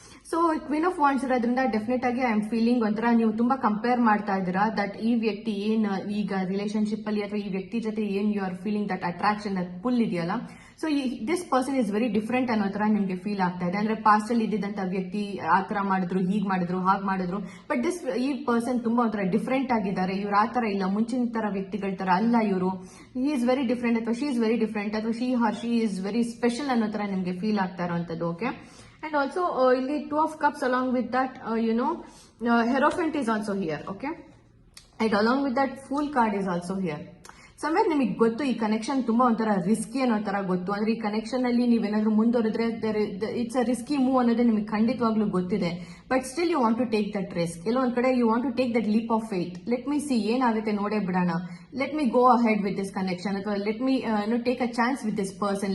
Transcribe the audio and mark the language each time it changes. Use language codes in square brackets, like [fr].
[kn] So queen of wands ಇರೋದ್ರಿಂದ definite ಆಗಿ [en] I am feeling [kn] ಒಂಥರ ನೀವು ತುಂಬಾ ಕಂಪೇರ್ ಮಾಡ್ತಾ ಇದ್ದೀರಾ ದಟ್ ಈ ವ್ಯಕ್ತಿ ಏನ್ ಈಗ ರಿಲೇಶನ್ಶಿಪ್ ಅಲ್ಲಿ ಅಥವಾ ಈ ವ್ಯಕ್ತಿ ಜೊತೆ ಏನ್ [en] you are feeling that attraction that pull [kn] ಇದೆಯಲ್ಲ, [en] so this person is very different [kn] ಅನ್ನೋ ತರ ನಿಮ್ಗೆ ಫೀಲ್ ಆಗ್ತಾ ಇದೆ. ಅಂದ್ರೆ ಪಾಸ್ಟ್ ಅಲ್ಲಿ ಇದ್ದಿದ್ದಂತ ವ್ಯಕ್ತಿ ಆ ತರ ಮಾಡಿದ್ರು, ಹೀಗ್ ಮಾಡಿದ್ರು, ಹಾಗ್ ಮಾಡಿದ್ರು, ಬಟ್ ಈ ಪರ್ಸನ್ ತುಂಬಾ ಒಂಥರ ಡಿಫ್ರೆಂಟ್ ಆಗಿದ್ದಾರೆ. ಇವ್ರು ಆ ತರ ಇಲ್ಲ, ಮುಂಚಿನ ತರ ವ್ಯಕ್ತಿಗಳ ತರ ಅಲ್ಲ ಇವರು. [en] he is very different [kn] ಅಥವಾ [en] she is very different [kn] ಅಥವಾ [en] she is very special [kn] ಅನ್ನೋ ತರ ನಿಮ್ಗೆ ಫೀಲ್ ಆಗ್ತಾ ಇರೋಂಥದ್ದು. [en] Okay, and also ಇಲ್ಲಿ two of cups along with that Hierophant is also here. Okay, and along with that Fool card is also here. [kn] Somewhere ನಿಮಗೆ ಗೊತ್ತು ಈ connection ತುಂಬಾ ಒಂಥರ ರಿಸ್ಕಿ ಅನ್ನೋ ತರ ಗೊತ್ತು. ಅಂದ್ರೆ ಈ ಕನೆಕ್ಷನ್ ಅಲ್ಲಿ ನೀವೇನಾದ್ರೂ ಮುಂದುವರೆದ್ರೆ [en] it's a risky move [kn] ಅನ್ನೋದೇ ನಿಮಗೆ ಖಂಡಿತವಾಗ್ಲೂ ಗೊತ್ತಿದೆ. [en] But still you want to take that risk. [kn] ಎಲ್ಲೋ ಒಂದ್ ಕಡೆ [en] You want to take that leap of faith. Let me see [kn] ಏನಾಗುತ್ತೆ ನೋಡೇ ಬಿಡೋಣ. [en] Let me go ahead with this connection ಅಥವಾ let me take a chance with this person.